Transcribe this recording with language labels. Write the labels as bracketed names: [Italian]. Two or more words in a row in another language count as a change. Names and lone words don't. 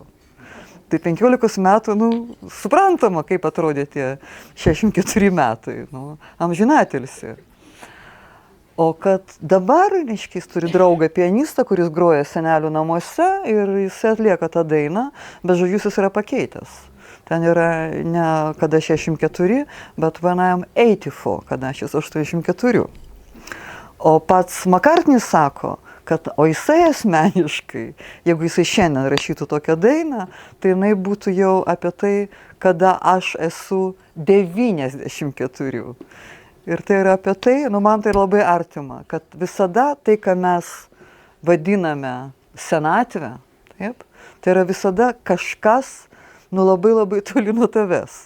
[Lithuanian] Tai 15 metų, suprantama, kaip atrodė tie 64 metai, amžinatilsi. O kad dabar, reiškia, jis turi draugą pianistą, kuris groja senelių namuose ir jis atlieka tą dainą, bet žodžius jis yra pakeitęs. Ten yra ne kada 64, bet [English] when I am 84, [Lithuanian] kada aš esu 84. O pats McCartney sako, kad o jisai asmeniškai, jeigu jisai šiandien rašytų tokią dainą, tai jinai būtų jau apie tai, kada aš esu 94. Ir tai yra apie tai, man tai labai artima, kad visada tai, ką mes vadiname senatvę, taip, tai yra visada kažkas, labai labai toli nuo tavęs.